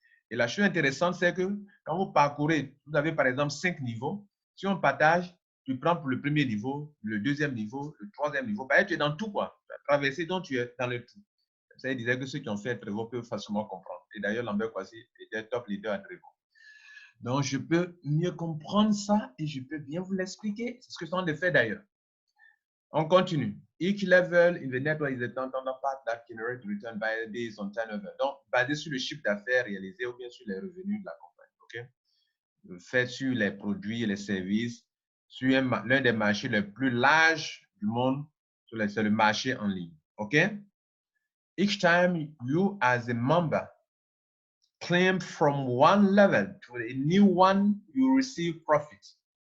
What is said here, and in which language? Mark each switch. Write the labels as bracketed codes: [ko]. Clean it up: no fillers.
[fr] Et la chose intéressante, c'est que quand vous parcourez, vous avez par exemple 5 niveaux, si on partage, tu prends pour le premier niveau, le deuxième niveau, le troisième niveau, tu es dans tout quoi. Tu as traversé, donc tu es dans le tout. Ça disait que ceux qui ont fait Trevor peuvent facilement comprendre. Et d'ailleurs, Lambert Kwasi était top leader à Trevor. Donc, je peux mieux comprendre ça et je peux bien vous l'expliquer. C'est ce que je suis en train de faire d'ailleurs. On continue. [en] Each level in the network is a part that generates return based on turnover. [fr] Donc, basé sur le chiffre d'affaires réalisé ou bien sur les revenus de la compagnie. OK? Fait sur les produits et les services, sur l'un des marchés les plus larges du monde, c'est le marché en ligne. OK? [en] Each time you, as a member, claim from one level to a new one, you receive profit.